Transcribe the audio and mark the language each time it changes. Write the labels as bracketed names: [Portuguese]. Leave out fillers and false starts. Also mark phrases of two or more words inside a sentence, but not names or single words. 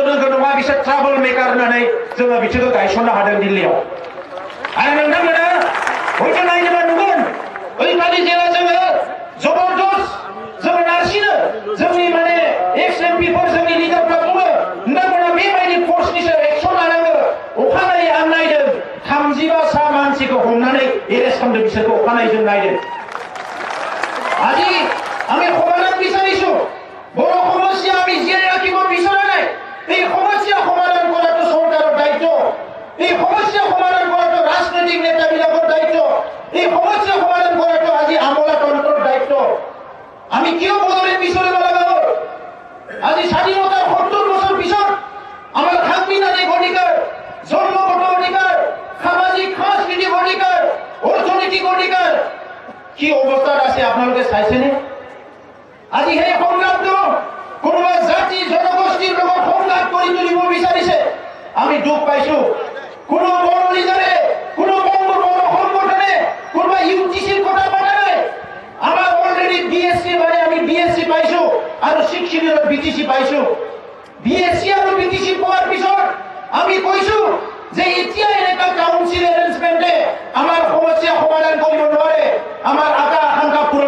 [Bodo] लोगो नङा बिसोर [English] trouble maker [Bodo] होननानै जोङो बिसोरखौ गायसननो हादों दिल्लीयाव आरो नोंथांमोना हयथ' नायनोबा नुगोन ओइखालि जेला जोङो जबरदस्त जोङो नारसिनो जोंनि माने [English] ex MPfor [Bodo] जोंनि लिडारफ्रा बुङो नोंथांमोना बेबायदि फर्सनि सायाव एक्सन लानांगौ अखानायै आं नायदों 35 मानसिखौ हमनानै एरेस्ट खालामदों बिसोरखौ अखानायै जों नायदों [Assamese] আজি আমি সমাধান বিচাৰিছো বড় সমস্যা আমি জীয়াই ৰাখিব বিচৰা নাই এই সমস্যা সমাধান কৰাটো চৰকাৰৰ দায়িত্ব এই সমস্যা সমাধান কৰাটো ৰাজনৈতিক নেতাবিলাকৰ দায়িত্ব এই সমস্যা সমাধান কৰাটো আজি আমোলাতন্ত্ৰৰ দায়িত্ব আমি কিয় বদলেণ্ড বিচাৰিব লগা হ'ল আজি স্বাধীনতাৰ 70 বছৰ পিছত আমাৰ সাংবিধানিক অধিকাৰ জন্মগত অধিকাৰ সামাজিক সাংস্কৃতিক অধিকাৰ অৰ্থনৈতিক অধিকাৰ কি অৱস্থাত আছে আপোনালোকে চাইছেনে আজি সেই সংগ্ৰামটো কোনোবা জাতি জনগোষ্ঠীৰ লগত সংঘাত কৰি তুলিব বিচাৰিছে আমি দুখ পাইছো কোনো বড় লিডাৰে কোনো বড় সংগঠনে কোনোবা ইউটিচিৰ কথা পতা নাই আমাৰ অলৰেডি বিএসসি মানে আমি বিএসসি পাইছো আৰু শিক্ষিতৰ বিটিসি পাইছো বিএসসি আৰু বিটিসি পোৱাৰ পিছত আমি কৈছো যে এতিয়া এনেকা [English] council arrangemente [Assamese] আমাৰ সমস্যা সমাধান কৰিব নোৱাৰে আমাৰ আশা আকাংক্ষা পূৰণ